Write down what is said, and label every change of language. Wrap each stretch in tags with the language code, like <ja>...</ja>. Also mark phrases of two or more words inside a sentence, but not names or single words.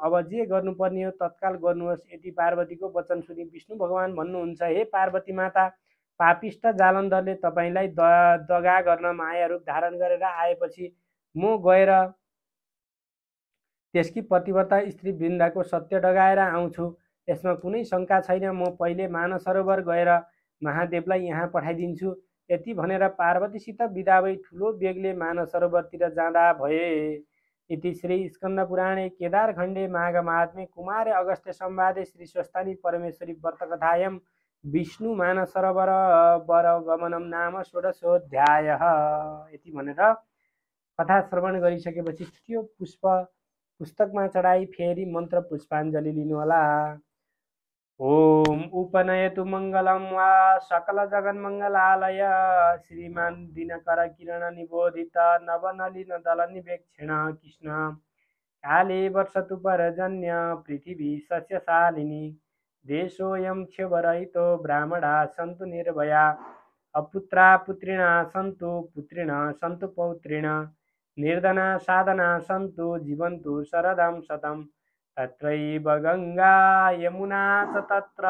<ne>अब जे गर्नुपर्ने हो तत्काल गर्नुहोस्। यति पार्वतीको वचन सुनि विष्णु भगवान भन्नुहुन्छ, हे पार्वती माता, पापिष्ट जालन्धरले तपाईँलाई दगा गर्न माया रूप धारण गरेर आएपछि म गएर त्यसकी पतिव्रता स्त्री वृन्दाको सत्य डगाएर आउँछु। यसमा कुनै शङ्का छैन। म पहिले मानसरोवर गएर महादेवलाई यहाँ पठाइदिन्छु। यति भनेर पार्वतीसित बिदा भई ठुलो बेगले मानसरोवरतिर जाँदा भए।</ne> <sa>इति श्री स्कन्द पुराणे केदारखण्डे माघ महात्म्ये कुमारे अगस्त्य संवादे श्री स्वस्तानी परमेश्वरी व्रतकथायां विष्णु मानसरोवर गमनम नाम षोडशोऽध्यायः।</sa> <ne>यति भनेर कथा श्रवण गरिसकेपछि त्यो पुस्तकमा चढाई फेरि मन्त्र पुष्पाञ्जली लिनुहोला।</ne> <sa>ओम उपनयतु मङ्गलं वा सकल जगन्मङ्गलालय श्रीमान दिनकर किरण निबोधित नवनलिन दल निवेक्षण कृष्ण काले वर्षतु परजन्य पृथिवी सस्यशालिनी देशोऽयं क्षोभरहितो ब्राह्मणा सन्तु निर्भया अपुत्रा पुत्रिणा सन्तु पुत्रिणः सन्तु पौत्रिण निर्धना साधना सन्तु जीवन्तु शरदं शतम् तत्रैव गंगा यमुना च तत्र</sa>